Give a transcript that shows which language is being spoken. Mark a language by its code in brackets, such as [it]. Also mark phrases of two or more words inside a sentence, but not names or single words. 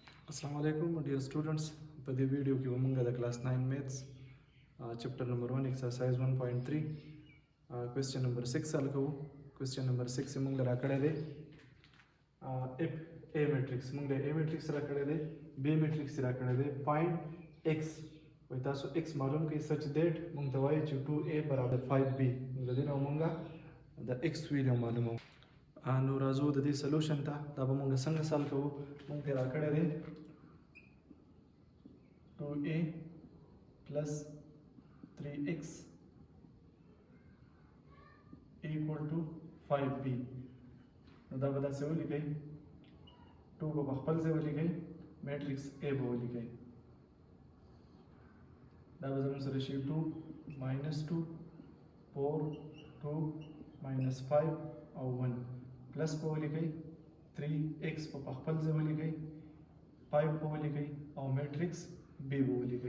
[en] Assalamualaikum dear students. [ps] په دې ویډیو کې موږ د کلاس 9 میتھس [en] chapter number [ps] 1 ایکسرسایز 1.3 [en] question number [ps] 6 حل کوو. [en] question number [ps] 6 موږ راکړی دی [en] if a matrix [ps] موږ د [en] a matrix [ps] راکړی دی [en] b matrix [ps] راکړی دی [en] find x [ps] وای تاسو x معلوم کړئ [en] such that [ps] موږ ته وایي چې 2a برابر 5b موږ د دې نه موږ د x ویلیو معلومو. نو راځو د دې سولوشن ته. دا به موږ څنګه سال کوو. [en] موږ ته راکړی دی 2a plus 3x equal to 5b. [ps] نو دا به داسې ولیکئ 2 به په خپل ځای ولیکئ میټرکس a به ولیکئ. دا به زموږ سره شي 2 minus 2 4 2 minus 5 او 1 پلس په ولیکئ 3x په خپل ځای ولیکئ 5 په ولیکئ او میټرکس b به ولیکئ.